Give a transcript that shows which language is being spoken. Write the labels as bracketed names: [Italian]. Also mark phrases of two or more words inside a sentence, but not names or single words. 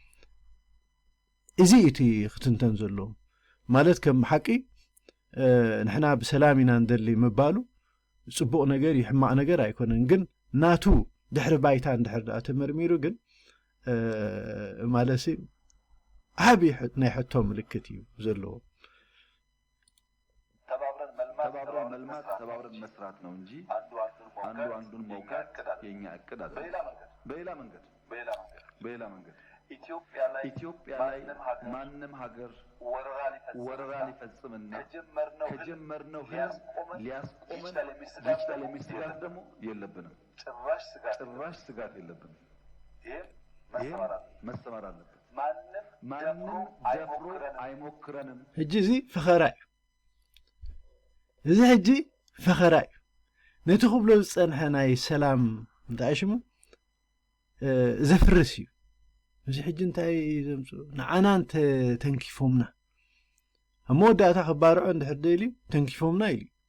[Tigrinya] እዚ እቲ ክትንተን ዘለዎ ማለት ከም ሓቂ ንሕና ብሰላም ኢና እንደሊ ምባሉ ጽቡቕ ነገር ይሕማቕ ነገር ኣይኮነን። ግን ናቱ ድሕሪ ባይታ እንድሕር ዳኣ ተመርሚሩ ግን ማለት ዓብዪ ናይ ሕቶ ምልክት እዩ ዘለዎ። [Amharic] ተባብረን መልማት ተባብረን መስራት ነው እንጂ አንዱ አንዱን መውጋት የኛ እቅድ አይደለም። በሌላ መንገድ ኢትዮጵያ ላይ ማንም ሀገር ወረራ ሊፈጽምና ከጀመርነው ህዝብ ሊያስቆመን ይችላል የሚል ስጋት ደግሞ የለብንም። ጭራሽ ስጋት የለብንም። ይሄ መሰማር አለበት። ማንም ደፍሮ አይሞክረንም። [Tigrinya] ሕጂ እዚ ፈኸራ እዩ። እዚ ሕጂ ፈኸራ እዩ። ነቲ ክብሎ ዝፀንሐ ናይ ሰላም እንታይ ሽሙ ዘፍርስ እዩ። እዚ ሕጂ እንታይ ዘምፅኡ ንዓና ተንኪፎምና ኣብ መወዳእታ ክባርዖ እንድሕር ደልዩ ተንኪፎምና ኢሉ